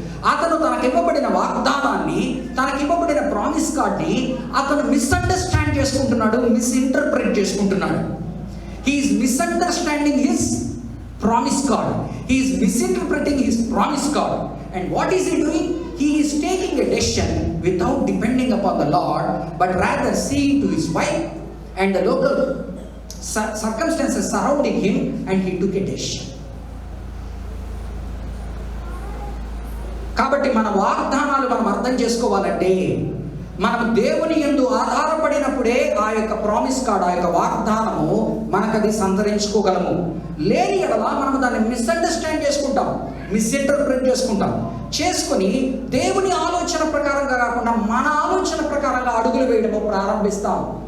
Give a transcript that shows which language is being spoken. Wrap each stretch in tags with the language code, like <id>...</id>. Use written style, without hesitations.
<te>అతను తనకివ్వబడిన వాగ్దానాన్ని, తనకివ్వబడిన ప్రామిస్ కార్డ్ని అతను మిస్అండర్స్టాండ్ చేసుకుంటున్నాడు, మిస్ఇంటర్ప్రెట్ చేసుకుంటున్నాడు.</te> <en>He is misunderstanding his promise card, he is misinterpreting his promise card. And what is he doing? He is taking a decision without depending upon the Lord, but rather seeing to his wife and the local circumstances surrounding him, and he took a decision.</en> <te>కాబట్టి మన వాగ్దానాలు మనం అర్థం చేసుకోవాలంటే మనం దేవుని యందు ఆధారపడినప్పుడే ఆ యొక్క ప్రామిస్ కార్డ్, ఆ యొక్క వాగ్దానము మనకది సంతరించుకోగలము. లేని ఎడల మనం దాన్ని మిస్అండర్స్టాండ్ చేసుకుంటాం, మిస్ఇంటర్ప్రెట్ చేసుకొని దేవుని ఆలోచన ప్రకారంగా కాకుండా మన ఆలోచన ప్రకారంగా అడుగులు వేయడము ప్రారంభిస్తాం.</te>